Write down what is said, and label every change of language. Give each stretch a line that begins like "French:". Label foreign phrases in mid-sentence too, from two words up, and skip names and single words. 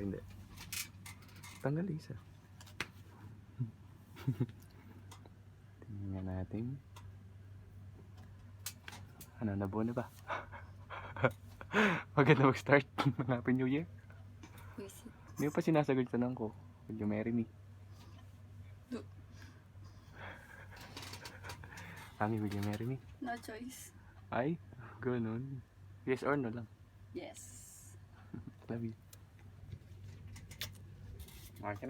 Filipino: Hindi. Tanggal isa. Tingnan natin. Ano, nabuo na ba? Maganda mag-start ng Happy New Year. Hindi pa sinasagot tanong ko.
English: Will you marry me? Mami, will you marry me? No choice.
Filipino: Ay, ganun.
English: Yes or no
Filipino: lang. Yes.
English: Love you.
Filipino: Okay na.